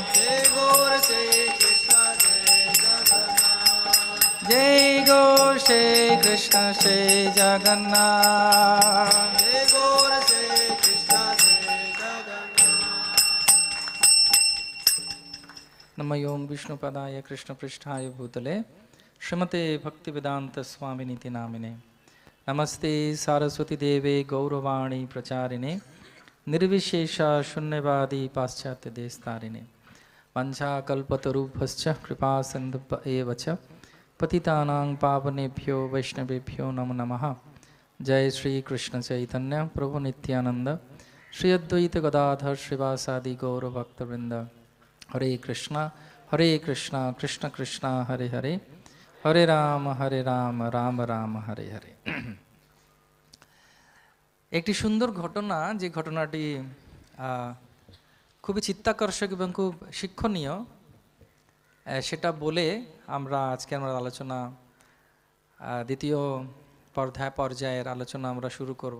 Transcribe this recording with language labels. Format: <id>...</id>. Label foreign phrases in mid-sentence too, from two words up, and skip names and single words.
<bn>হে গৌর শ্রী কৃষ্ণ শ্রী জগন্নাথ। যেই গৌর সেই কৃষ্ণ সেই জগন্নাথ। হে গৌর শ্রী কৃষ্ণ শ্রী জগন্নাথ।</bn> <sa>नमो ओम विष्णुपदाय कृष्णपृष्ठाय भूतले श्रीमते भक्तिवेदांत स्वामिनीति नामिने नमस्ते सारस्वती देवे गौरवाणी प्रचारिणे निर्विशेष शून्यवादी पाश्चात्य देशतारिणे वंशाकल्पतरुभ्यश्च कृपा सिन्धु एव च पतितानां पावनेभ्यो वैष्णवेभ्यो नमो नमः। जय श्री कृष्ण चैतन्य प्रभु नित्यानंद श्री अद्वैत गदाधर श्रीवासादि गौर भक्तवृंद। हरे कृष्णा कृष्ण कृष्ण हरे हरे, हरे राम রাম রাম হরে হরে।</sa> <bn>একটি সুন্দর ঘটনা, যে ঘটনাটি খুবই চিত্তাকর্ষক এবং খুব শিক্ষণীয়, সেটা বলে আমরা আজকে আমরা আলোচনা দ্বিতীয় পর্যায়ের আলোচনা আমরা শুরু করব।</bn>